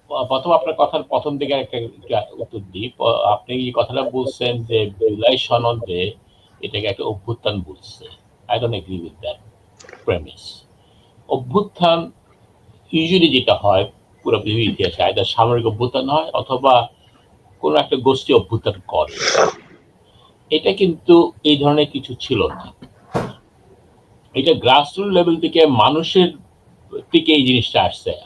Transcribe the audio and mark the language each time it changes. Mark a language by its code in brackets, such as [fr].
[bn] প্রথম আপনার কথার প্রথম দিকে একটা উত্তর দিই। আপনি এই কথাটা বলছেন যে জুলাই সনদে এটাকে একটা অভ্যুত্থান বলছে। [en] I don't agree with that premise. [bn] অভ্যুত্থান ইউজুয়ালি যেটা হয় পুরো পৃথিবীর ইতিহাসে আইদার সামরিক অভ্যুত্থান হয় অথবা কোনো একটা গোষ্ঠী অভ্যুত্থান করে। এটা কিন্তু এই ধরনের কিছু ছিল না। এটা গ্রাসরুট লেভেল থেকে মানুষের থেকে এই জিনিসটা আসছে।